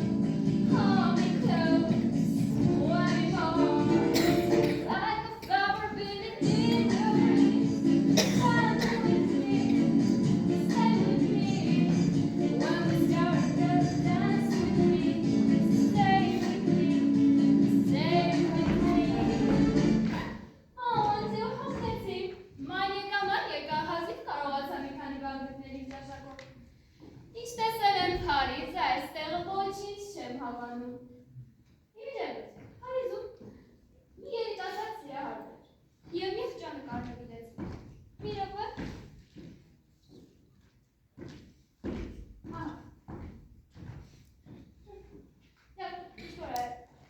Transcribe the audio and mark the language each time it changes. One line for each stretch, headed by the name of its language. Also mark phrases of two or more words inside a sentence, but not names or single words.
English: Hold me close, when it falls, like a flower bending in the breeze. Come with me, stay with me. When we start to dance with me, stay with me, stay with me. Oh, until hopelessly.
Armenian: Ման եկամար եկա, հազիվ կարողացա մի քանի բան գտնել իմ ճաշակով։ Ինչ տեսել եմ Փարիզ, այստեղը ոչինչ չեմ հավանում։ Իվիջևս, Փարիզում մի երիտասարդ սիրահար էր, և մի խճանկար նվիրեց։ Մի րոպե։ Ահա։ Եվ ինչ-որ է։